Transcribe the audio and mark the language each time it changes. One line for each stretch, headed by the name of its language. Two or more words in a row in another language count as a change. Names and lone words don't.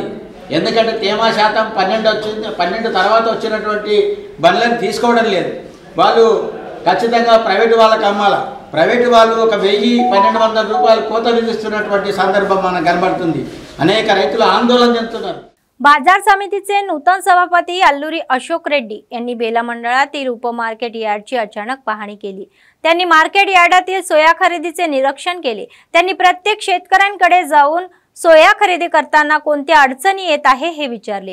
Telugu: ఎందుకంటే తేమ శాతం 12 వచ్చింది, 12 తర్వాత వచ్చినటువంటి బండ్లను తీసుకోవడం లేదు. వాళ్ళు ఖచ్చితంగా ప్రైవేటు వాళ్ళకి అమ్మాలా. ప్రైవేటు వాళ్ళు ఒక 1000-1200 రూపాయలు కోత విధిస్తున్నటువంటి సందర్భం మనకు కనబడుతుంది. అనేక రైతులు ఆందోళన చెందుతున్నారు.
Marathi: बाजार समितीचे नूतन सभापती अल्लुरी अशोक रेड्डी यांनी बेला मंडळातील उपमार्केट यार्डची अचानक पाहणी केली. त्यांनी मार्केट यार्डातील सोया खरेदीचे निरीक्षण केले. त्यांनी प्रत्येक शेतकऱ्यांकडे जाऊन सोया खरेदी करताना कोणत्या अडचणी येत आहे हे विचारले.